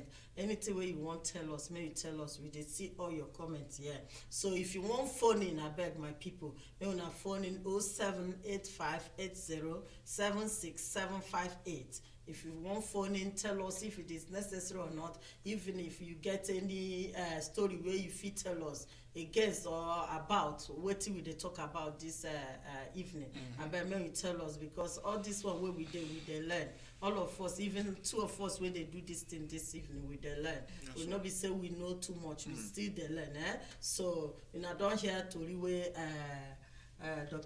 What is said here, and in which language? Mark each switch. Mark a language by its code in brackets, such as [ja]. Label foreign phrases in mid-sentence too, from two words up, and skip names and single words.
[pcm] Anything where you want tell us, may you tell us. We did see all your comments here. So if you want phone in, I beg my people, may you now phone in 0785807678. if you want phone in, tell us if it is necessary or not. Even if you get any story where you fit tell us against or about wetin we dey talk about this evening. Abeg make you tell us, because all this one wey we dey learn. All of us, even two of us wey dey do this thing this evening, we dey learn. We no be say we know too much, we still dey learn. So una don hear tori wey Dr.